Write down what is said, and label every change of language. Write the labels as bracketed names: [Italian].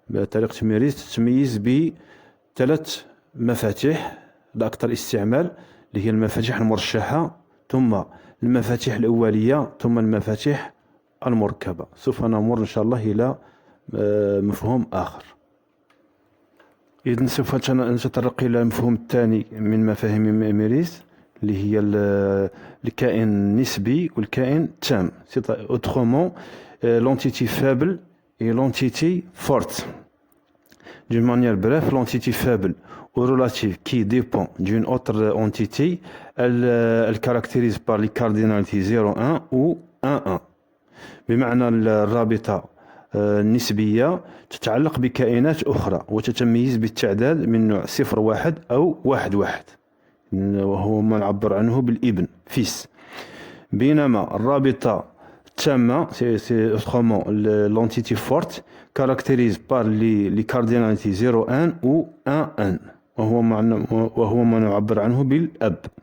[Arabic] طريقة تميريز تتميز بثلاث مفاتيح الأكثر استعمال اللي هي المفاتيح المرشحة ثم المفاتيح الأولية ثم المفاتيح المركبة. سوف نمر إن شاء الله إلى مفهوم آخر. إذن سوف نتطرق إلى المفهوم الثاني من مفاهيم ميريز اللي هي الكائن النسبي والكائن التام. [French] Autrement, l'entité faible et l'entité forte. D'une manière bref, l'entité faible ou relative qui dépend d'une autre entité, elle caractérise par les cardinalités 0,1 ou 1,1. [Arabic] بمعنى الرابطة النسبية تتعلق بكائنات أخرى وتتميز بالتعداد من نوع 0,1 أو 1,1 وهو ما نعبر عنه بالابن فيس. بينما الرابطة التامة [French] autrement l'entité forte caractérise par les cardinalités 0,1 ou 1,1 [Arabic] وهو ما نعبر عنه بالأب.